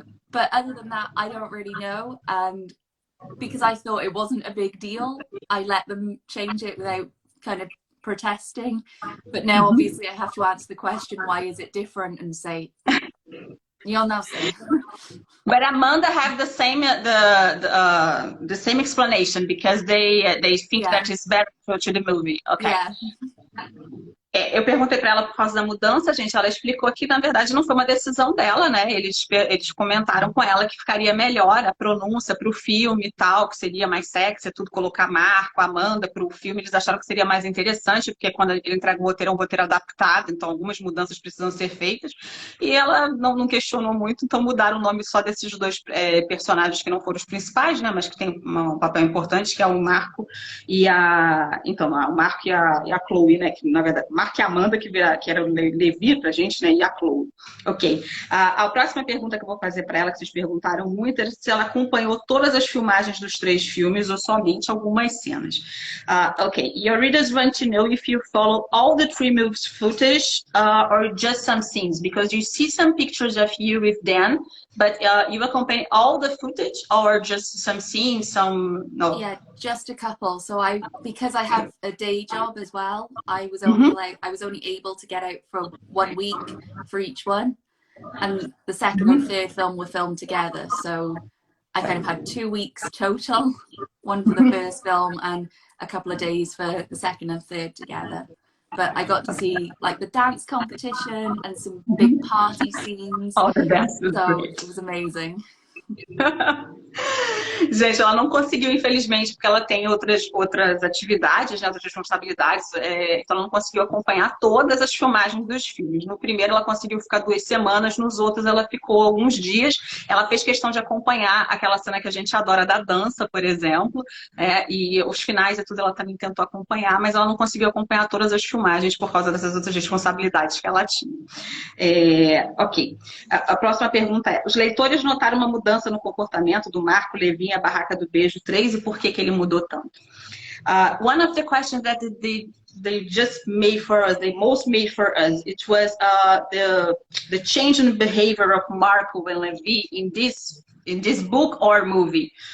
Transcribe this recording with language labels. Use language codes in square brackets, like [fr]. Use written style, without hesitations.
[en] But other than that, I don't really know. And because I thought it wasn't a big deal, I let them change it without kind of protesting. But now, obviously, I have to answer the question, why is it different? And say, you'll now say. But Amanda have the same the same explanation because they think that it's better to the movie. Okay. Yeah. [pt] Eu perguntei para ela por causa da mudança, gente. Ela explicou que, na verdade, não foi uma decisão dela, né? Eles comentaram com ela que ficaria melhor a pronúncia para o filme e tal, que seria mais sexy, tudo colocar Marco, Amanda para o filme. Eles acharam que seria mais interessante, porque quando ele entrega o roteiro, é um roteiro adaptado, então algumas mudanças precisam ser feitas. E ela não questionou muito, então mudaram o nome só desses dois personagens que não foram os principais, né? Mas que tem um papel importante, que é o Marco e a. Então, o Marco e a Chloe, né? Que, na verdade, Marco e a Amanda, que era o Levi pra gente, né? E a Chloe. Ok. A próxima pergunta que eu vou fazer para ela, que vocês perguntaram muito, é se ela acompanhou todas as filmagens dos 3 filmes ou somente algumas cenas. Ok. [en] Your readers want to know if you follow all the 3 movies footage or just some scenes, because you see some pictures of you with them, but you accompany all the footage or just some scenes, some no. Yeah, just a couple. So because I have a day job as well, I was only able to get out for 1 week for each one. And the second and third film were filmed together. So I kind of had 2 weeks total, one for the first film and a couple of days for the second and third together. But I got to see like the dance competition and some big party scenes. Oh, the dance is So great. it was amazing. [pt] Gente, ela não conseguiu, infelizmente, porque ela tem outras atividades, né, outras responsabilidades, então ela não conseguiu acompanhar todas as filmagens dos filmes. No primeiro ela conseguiu ficar 2 semanas, nos outros ela ficou alguns dias. Ela fez questão de acompanhar aquela cena que a gente adora da dança, por exemplo, e os finais e tudo ela também tentou acompanhar, mas ela não conseguiu acompanhar todas as filmagens por causa dessas outras responsabilidades que ela tinha. Ok. A próxima pergunta é: os leitores notaram uma mudança no comportamento do Marco, Levi e a Barraca do Beijo 3 e por que ele mudou tanto? [en] One of the questions that they just made for us, they most made for us, it was the change in behavior of Marco and Levi in this book or movie.